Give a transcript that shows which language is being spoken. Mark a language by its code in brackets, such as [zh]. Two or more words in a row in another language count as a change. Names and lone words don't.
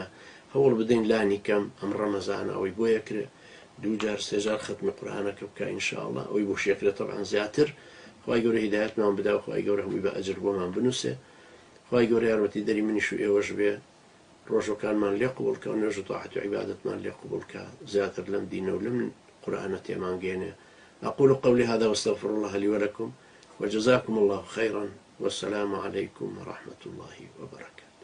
[ckb] هەوڵ بدەین لانی کەم ئەم ڕەمەزانە ئەوەی بۆ یەکرێ دوو جار سێ جار ختمی قورئانەکە بکە ئینشاءڵڵا، ئەوەی بۆ شێکرێت تەبعاً زیاتر. خوای گەورە هیدایەتمان بدا و خوای گەورە هەمووی بە ئەجر بۆمان بنووسێ. خوای گەورە یارمەتی دەری منیش و ئێوەش بێ، ڕۆژەکانمان لێ قبوڵ کە و نوێژ و تاعەت و عیبادەتمان لێ قبوڵ کە، زیاتر لەم دینە و لەم قورئانە تێمانگەێنێ. [ar] أقول قولي هذا واستغفر الله لي ولكم وجزاكم الله خيرا والسلام عليكم ورحمة الله وبركاته.